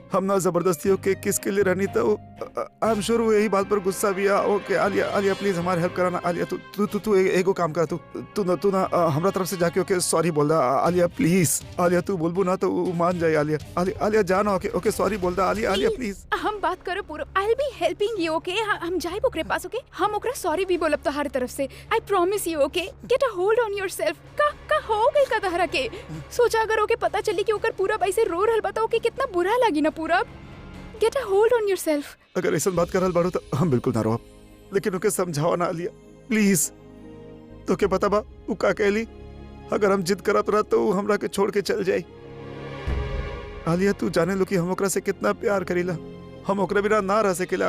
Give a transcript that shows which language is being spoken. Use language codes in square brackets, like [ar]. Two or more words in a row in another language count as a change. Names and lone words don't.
[bho] हम ना जबरदस्ती होके किसके लिए रहनी तो [en] I am sure [bho] वो यही बात पर गुस्सा भी है। ओके आलिया प्लीज हमार हेल्प करा ना। आलिया तू एगो काम कर, तू ना हमरा तरफ से जाके ओके सॉरी बोल दा। आलिया प्लीज, आलिया तू बुलबुल ना तो मान जाए। आलिया जाना ओके सॉरी बोल दा। आलिया प्लीज हम बात करो पूरब, [en] I will be helping you OK. [bho] हम जाइब ओकरे पास ओके। हम ओकरा सॉरी भी बोलब तोहार तरफ से, [en] I promise you OK. Get a hold on yourself. [bho] का हो गइल का तहरा के? सोचा अगर ओके पता चली कि ओकर पूरब ऐसे रो रहल बताओ कि कितना बुरा लगी ना पूरब। [en] Get a hold on yourself. [bho] अगर ऐसा बात करल बाड़ू तो हम बिल्कुल ना रोब, लेकिन ओके समझाओ ना आलिया प्लीज। तो के पता बा उ का कहली? अगर हम जिद करत रह तो हमरा के छोड़ के चल जाई। आलिया तू जाने लो कि हम ओकरा से कितना प्यार करीला, हम ओकरा बिना ना रह सकेला।